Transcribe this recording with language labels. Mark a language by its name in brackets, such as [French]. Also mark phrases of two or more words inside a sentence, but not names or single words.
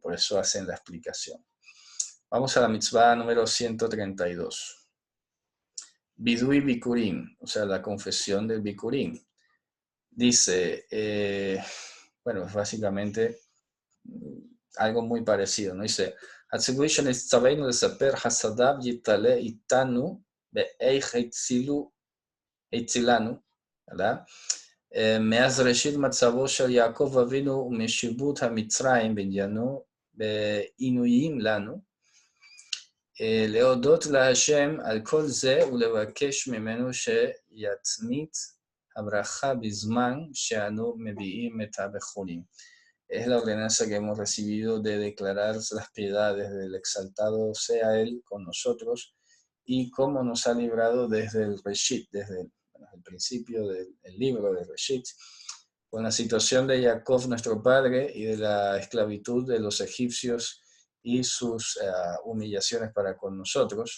[Spanish] Por eso hacen la explicación. Vamos a la mitzvah número 132. [Hebrew] וידוי ביכורים, [Spanish] o sea, la confesión del Bikurim. Dice, bueno, es básicamente algo muy parecido, ¿no? Dice, [Hebrew] הציווי שנצטווינו לספר חסדיו יתעלה איתנו באיך הצילנו, מאז ראשית מצבו של יעקב אבינו ומשיבות המצרים בעניינו בעינויים לנו, להודות להשם על כל זה ולבקש ממנו שיצמית הברכה בזמן שאנו מביאים את הבכורים. [Spanish] Es la ordenanza que hemos recibido de declarar las piedades del exaltado sea Él con nosotros y cómo nos ha librado desde el Reshit, desde el principio del libro de Reshit, con la situación de Jacob, nuestro padre, y de la esclavitud de los egipcios y sus humillaciones para con nosotros.